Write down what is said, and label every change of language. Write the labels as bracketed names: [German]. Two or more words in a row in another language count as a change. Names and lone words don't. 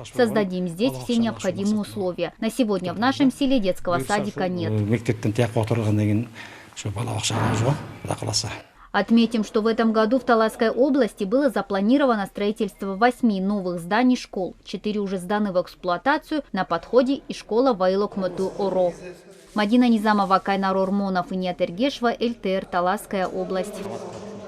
[Russian] Создадим здесь все необходимые условия. На сегодня в нашем селе детского садика нет. Отметим, что в этом году в Таласской области было запланировано строительство 8 новых зданий школ. 4 уже сданы в эксплуатацию, на подходе и школа в Айлок Мөтө Оро. Мадина Низамова, Кайнар Ормонов и Ният Эргешева, ЛТР, Таласская область.